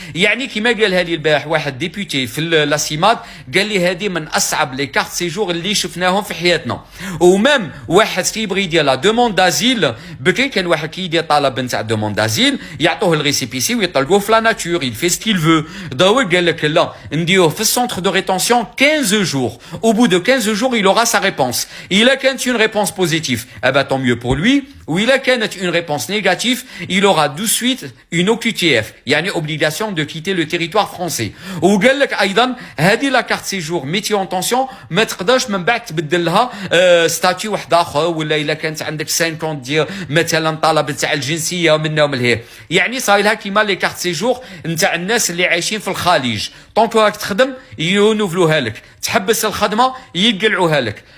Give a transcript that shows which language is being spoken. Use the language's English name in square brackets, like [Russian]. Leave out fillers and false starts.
[Arabic] يعني كيما قالها لي البارح واحد ديبوتي في لاسيماد، قال لي هذه من اصعب لي كارت سيجور اللي شفناهم في حياتنا. ومام واحد كيبغي يدير لا دوموند دازيل، بكري كان واحد كي يدير طلب نتاع دوموند دازيل يعطوه الريسيبيسي ويطلقوه في لا ناتور، il fait ce qu'il veut. داول قال لك لا نديروه في centre de rétention 15 jours. [French] Au bout de 15 jours, il aura sa réponse. Il a qu'une réponse positive, eh ben tant mieux pour lui. Ou il a qu'une réponse négative, il aura de suite une OQTF, يعني obligation de quitter le territoire français. [Arabic] وقال لك ايضا هذه لا كارت سيجور ميتي اون طونسيون ما تقدرش من بعد تبدل لها ستاتيو واحد اخر، ولا الا كانت عندك 50 ديال مثلا طلب تاع الجنسيه منا ومن لهيه. يعني صاي لها كيما لي كارت سيجور نتاع الناس اللي عايشين في الخليج، طونك راك تخدم ينوفلوها لك، تحبس الخدمه يقلعوها لك.